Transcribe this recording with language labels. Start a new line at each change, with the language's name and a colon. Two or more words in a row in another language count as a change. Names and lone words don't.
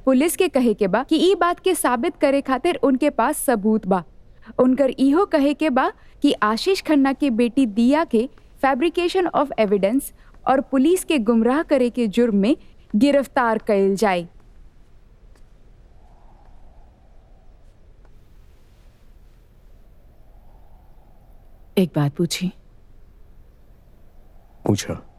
Bhojpuri: पुलिस के कहे के बा कि ई बात के साबित करे खातिर उनके पास सबूत बा। उनकर इहो कहे के बा कि आशीष खन्ना के बेटी दिया के
English: fabrication of evidence
Bhojpuri: और पुलिस के गुमराह करे के जुर्म में गिरफ्तार कइल जाए। एक बात पूछी। पूछा।